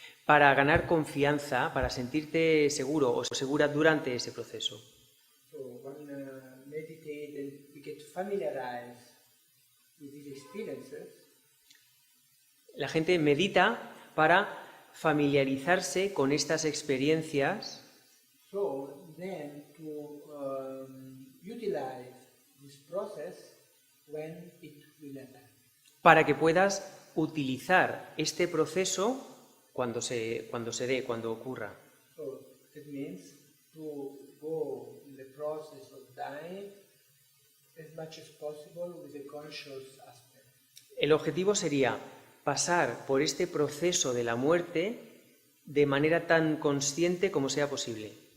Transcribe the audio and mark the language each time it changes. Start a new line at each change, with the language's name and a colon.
Spanish: para ganar confianza, para sentirte seguro o segura durante ese proceso.
English: So one meditate and we get familiarized with these experiences.
Spanish: La gente medita para familiarizarse con estas experiencias
English: So then to utilize this process when it will happen.
Spanish: para que puedas utilizar este proceso cuando ocurra.
English: So it means to go in the process of dying as much as possible with a conscious aspect.
Spanish: El objetivo sería pasar por este proceso de la muerte de manera tan consciente como sea posible.